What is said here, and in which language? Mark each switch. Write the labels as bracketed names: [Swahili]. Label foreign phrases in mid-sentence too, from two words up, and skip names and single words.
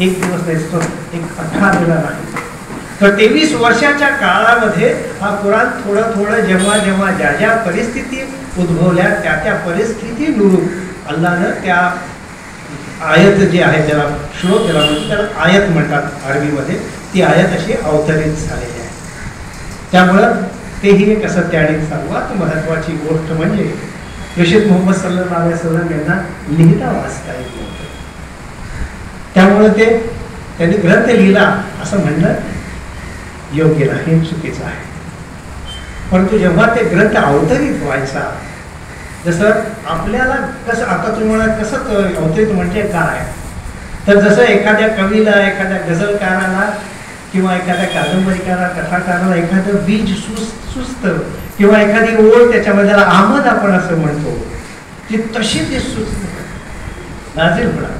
[Marathi] एक दिवस नसतो, एक 18 दिवस नाही, तर 23 वर्षाच्या काळामध्ये हा कुराण थोडं जेव्हा जेव्हा ज्या ज्या परिस्थिती उद्भवल्या त्या परिस्थितीनुरूप अल्लानं त्या आयत जी आहे त्याला श्लोक त्याला म्हणतात, त्याला आयत म्हणतात अरबीमध्ये, ती आयत अशी अवतरित झालेली आहे. त्यामुळं तेही एक असं. त्याने सर्वात महत्त्वाची गोष्ट म्हणजे प्रेषित मोहम्मद [Arabic] صلى الله عليه وسلم [Marathi] यांना लिहिता वाचता येत नव्हतं. त्यामुळे त्यांनी ग्रंथ लिहिला असं म्हणणं योग्य नाही, चुकीचं आहे. परंतु जेव्हा ते ग्रंथ अवतरित व्हायचा, जसं आपल्याला कसं आता तुम्ही म्हणाल कसं अवतरित म्हणजे काय, तर जसं एखाद्या कवीला, एखाद्या गझलकाराला किंवा एखाद्या कादंबरीकाराला, कथाकाराला एखादं बीज सुचतं किंवा एखादी ओळ त्याच्यामध्ये आमद आपण असं म्हणतो, ती तशी ती सुचत नाझिल होणार.